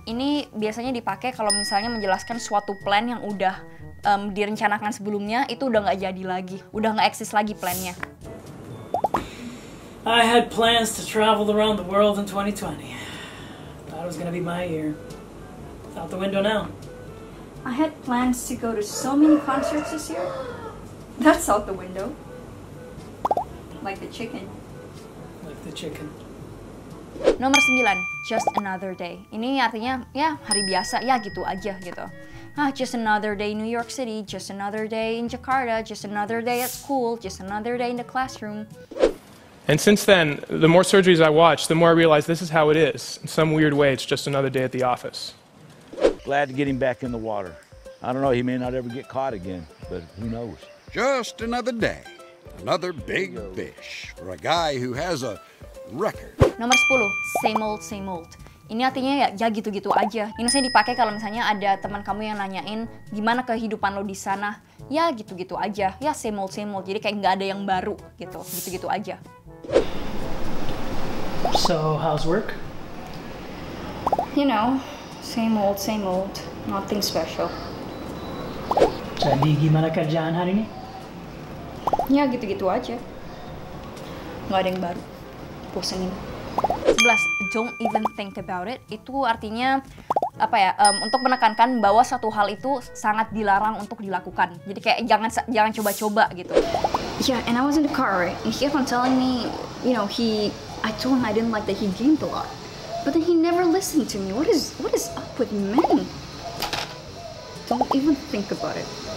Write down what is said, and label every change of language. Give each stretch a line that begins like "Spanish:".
Indonesian: Ini biasanya dipakai kalau misalnya menjelaskan suatu plan yang udah direncanakan sebelumnya, itu udah nggak jadi lagi, udah nggak eksis lagi plannya.
English: I had plans to travel around the world in 2020. Thought it was gonna be my year. It's out the window now. I had plans to go to so many concerts this year. That's out the window. Like the chicken. Like the chicken.
Indonesian: Nomor 9,
English: just another day.
Indonesian: Ini artinya ya hari biasa, ya gitu aja gitu.
English: Just another day in New York City, just another day in Jakarta, just another day at school, just another day in the classroom. And since then, the more surgeries I watch, the more I realize this is how it is. In some weird way, it's just another day at the office. Glad to get him back in the water. I don't know, he may not ever get caught again, but who knows? Just another day, another big fish for a guy who has a record.
Indonesian: Nomor 10,
English: same old.
Indonesian: Ini artinya ya gitu-gitu aja. Ini saya dipakai kalau misalnya ada teman kamu yang nanyain gimana kehidupan lo di sana. Ya gitu-gitu aja. Ya
English: same old.
Indonesian: Jadi kayak nggak ada yang baru gitu. Gitu-gitu aja.
English: So, how's work? You know, same old. Nothing special.
Indonesian: Jadi gimana kerjaan hari ini? Ya gitu-gitu aja. Nggak ada yang baru. Bosenin.
English: 11, don't even think about it.
Indonesian: Itu artinya apa ya? Untuk menekankan bahwa satu hal itu sangat dilarang untuk dilakukan. Jadi kayak jangan coba-coba gitu.
English: Yeah, and I was in the car, right? And he kept on telling me, you know, I told him I didn't like that he gamed a lot. But then he never listened to me. What is up with men? Don't even think about it.